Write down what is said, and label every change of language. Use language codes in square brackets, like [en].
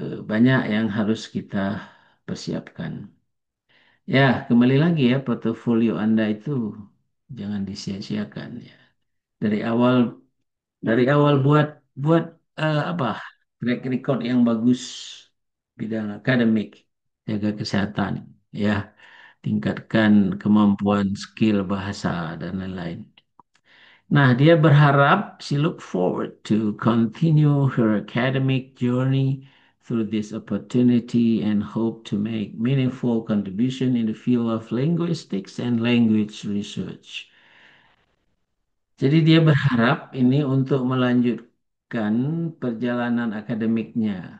[id] Banyak yang harus kita persiapkan. Ya, kembali lagi ya, portofolio Anda itu jangan disia-siakan ya. Dari awal dari awal buat buat apa? Track record yang bagus bidang akademik, jaga kesehatan, ya, tingkatkan kemampuan skill bahasa dan lain-lain. Nah, dia berharap [en] she look forward to continue her academic journey through this opportunity and hope to make meaningful contribution in the field of linguistics and language research. [id] Jadi dia berharap ini untuk melanjutkan perjalanan akademiknya.